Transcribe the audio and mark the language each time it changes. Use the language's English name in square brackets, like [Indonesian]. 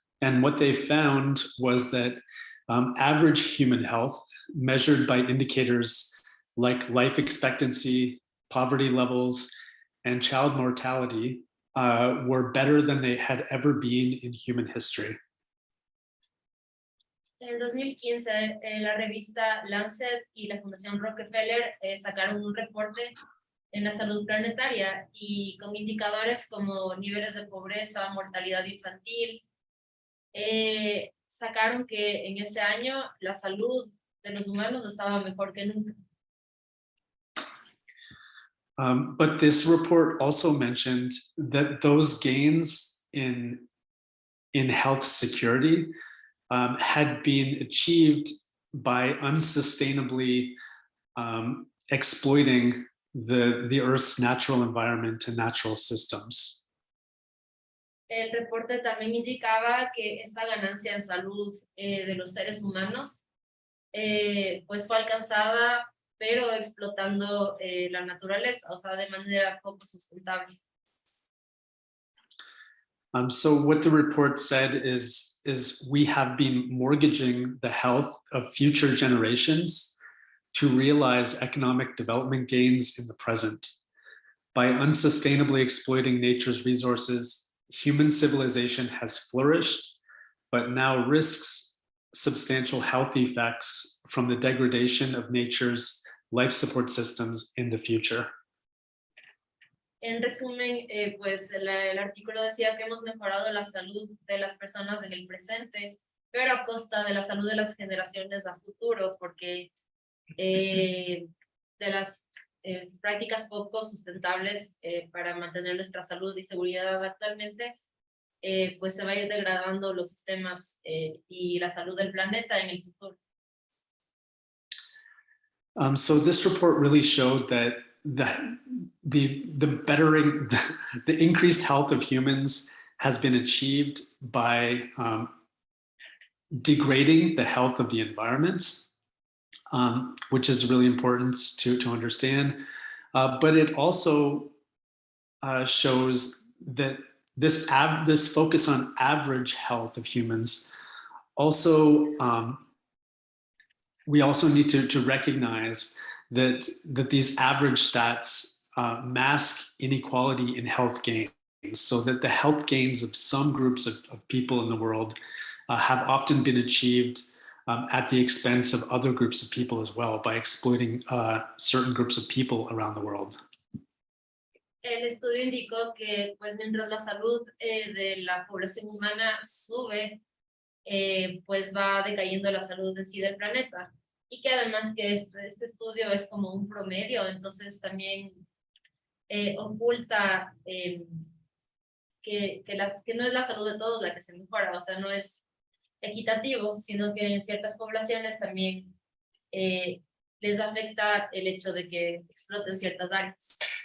[English] And what they found was that average human health, measured by indicators like life expectancy, poverty levels, and child mortality, were better than they had ever been in human history. [Spanish] En 2015, la revista Lancet y la Fundación Rockefeller sacaron un reporte en la salud planetaria y con indicadores como niveles de pobreza, mortalidad infantil, sacaron que en ese año la salud de los humanos estaba mejor que nunca. [English] But this report also mentioned that those gains in health security had been achieved by unsustainably exploiting the Earth's natural environment and natural systems. [Spanish] El reporte también indicaba que esta ganancia en salud de los seres humanos pues fue alcanzada, pero explotando la naturaleza, o sea, de manera poco sustentable. [English] So what the report said is we have been mortgaging the health of future generations to realize economic development gains in the present. By unsustainably exploiting nature's resources, human civilization has flourished, but now risks substantial health effects from the degradation of nature's life support systems in the future. [Spanish] En resumen, pues el artículo decía que hemos mejorado la salud de las personas en el presente, pero a costa de la salud de las generaciones a futuro, porque de las prácticas poco sustentables para mantener nuestra salud y seguridad actualmente, pues se va a ir degradando los sistemas y la salud del planeta en el futuro. [English] So this report really showed that the bettering, the increased health of humans has been achieved by degrading the health of the environment, which is really important to understand. But it also shows that this focus on average health of humans also we also need to recognize that these average stats mask inequality in health gains, so that the health gains of some groups of people in the world have often been achieved at the expense of other groups of people as well, by exploiting certain groups of people around the world. [Spanish] El estudio indicó que pues mientras la salud de la población humana sube, pues va decayendo la salud en sí del planeta. Y que además que este estudio es como un promedio, entonces también oculta que no es la salud de todos la que se mejora, o sea, no es equitativo, sino que en ciertas poblaciones también les afecta el hecho de que exploten ciertas áreas.